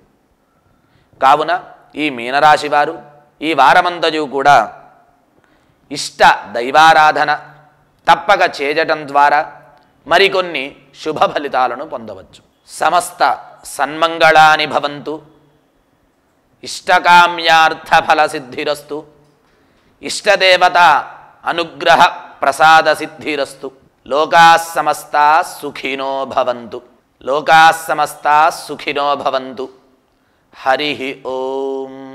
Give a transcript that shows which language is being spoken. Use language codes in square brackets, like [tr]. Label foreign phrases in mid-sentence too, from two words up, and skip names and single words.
[te] కావున ఈ మీనరాశి వారు ఈ వారమంతయు కూడా ఇష్ట దైవారాధన తప్పక చేయటం ద్వారా మరికొన్ని శుభ ఫలితాలను పొందవచ్చు. [sa] సమస్త సన్మంగళాని భవంతు. ఇష్టకామ్యార్థఫల సిద్ధిరస్తు. ఇష్టదేవత అనుగ్రహ ప్రసాద సిద్ధిరస్తు. లోకాః సమస్తాః సుఖినో భవంతు. లోకాః సమస్తాః సుఖినో భవంతు. హరి ఓం.